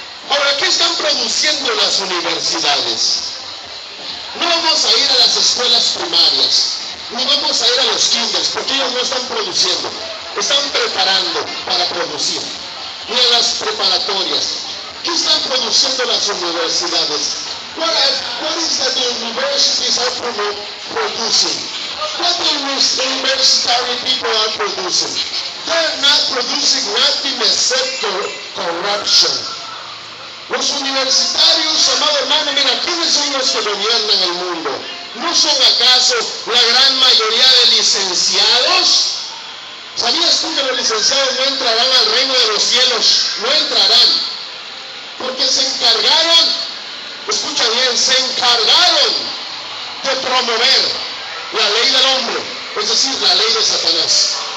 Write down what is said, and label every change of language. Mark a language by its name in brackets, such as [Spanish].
[Spanish] Ahora, ¿qué están produciendo las universidades? No vamos a ir a las escuelas primarias, ni vamos a ir a los kinders, porque ellos no están produciendo, están preparando para producir. Ni a las preparatorias. ¿Qué están produciendo las universidades? [English] What is that the universities are producing? What the universitary people are producing? They're not producing nothing except corruption. [Spanish] Los universitarios, amado hermano, mira, ¿quiénes son los que gobiernan el mundo? ¿No son acaso la gran mayoría de licenciados? ¿Sabías tú que los licenciados no entrarán al reino de los cielos? No entrarán. Porque se encargaron, escucha bien, se encargaron de promover la ley del hombre, es decir, la ley de Satanás.